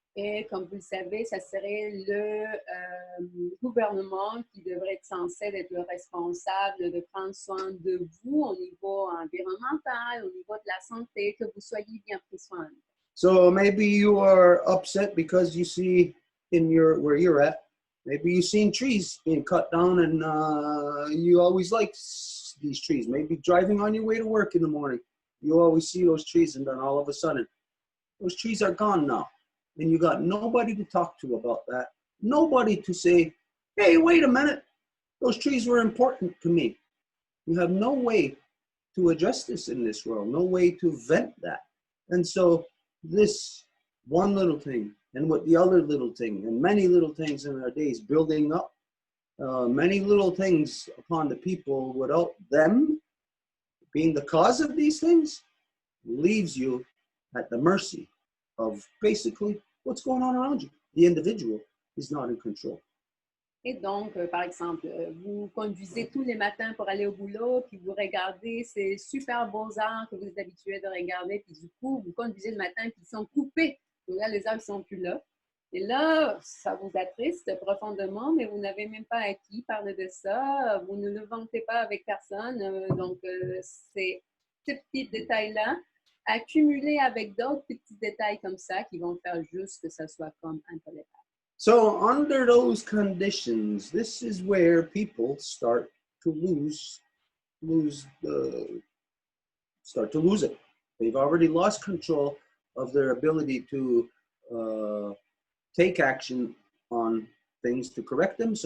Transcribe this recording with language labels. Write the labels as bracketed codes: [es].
[fr] Et comme vous le savez, ça serait le gouvernement qui devrait être censé être le responsable de prendre soin de vous au niveau environnemental, au niveau de la santé, que vous soyez bien pris soin. [en] So maybe you are upset because you see in where you're at, maybe you've seen trees being cut down and you always like these trees. Maybe driving on your way to work in the morning, you always see those trees, and then all of a sudden, those trees are gone now. And you got nobody to talk to about that. Nobody to say, hey, wait a minute. Those trees were important to me. You have no way to address this in this world, no way to vent that. And so this one little thing and with the other little thing and many little things in our days building up many little things upon the people without them being the cause of these things leaves you at the mercy of basically what's going on around you. The individual is not in control. [fr] Et donc, par exemple, vous conduisez tous les matins pour aller au boulot, puis vous regardez ces super beaux arbres que vous êtes habitué de regarder, puis du coup, vous conduisez le matin, puis ils sont coupés. Vous regardez les arbres, ils ne sont plus là. Et là, ça vous attriste profondément, mais vous n'avez même pas à qui parler de ça. Vous ne le vantez pas avec personne. Donc, c'est ces petits détails-là, accumulés avec d'autres petits détails comme ça, qui vont faire juste que ça soit comme intolérable. [en] So under those conditions, this is where people start to lose it. They've already lost control of their ability to take action on things to correct them.